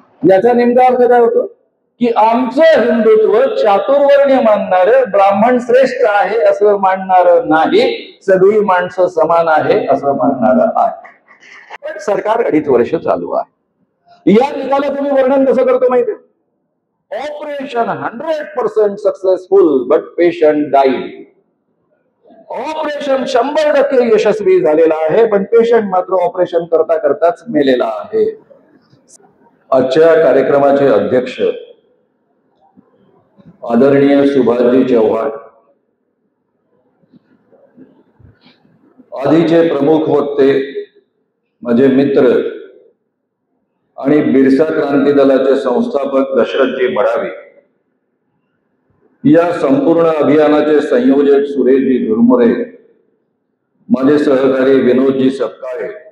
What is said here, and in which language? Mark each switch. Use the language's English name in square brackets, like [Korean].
[Marathi] याचा नेमका अर्थ काय होतो की आमचं हिंदुत्व चातुर्वर्ण्य मानणारं, ब्राह्मण श्रेष्ठ आहे असं मानणारं नाही, सगळी माणसं समान आहे असं मानणारं आहे. पण सरकार 2.5 वर्ष चालू आहे. या निकालाचं तुम्ही वर्णन कसं करतो माहितीये? [English] Operation 100% successful but patient died. [Marathi] Operation 100% यशस्वी झालेला आहे, पण पेशंट मात्र ऑपरेशन करता करताच मेलेला आहे. आजच्या कार्यक्रमाचे अध्यक्ष आदरणीय सुभाषजी चव्हाण, आधीचे प्रमुख वक्ते माझे मित्र आणि बिरसा क्रांती दलाचे संस्थापक दशरथजी बडावे, या संपूर्ण अभियानाचे संयोजक सुरेशजी झुरमुरे, माझे सहकारी विनोदजी सपकाळे,